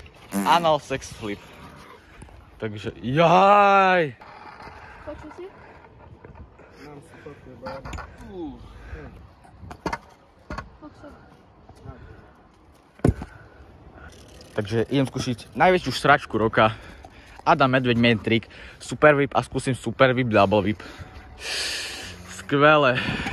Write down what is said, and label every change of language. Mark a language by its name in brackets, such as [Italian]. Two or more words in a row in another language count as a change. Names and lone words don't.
[Slovak] Anal sex flip. Takže, jaj! Počuj si? Takže idem skúšiť najväčšiu sračku roka. Adam Medveď main trick, super whip a skúsim super whip, double whip. Skvelé.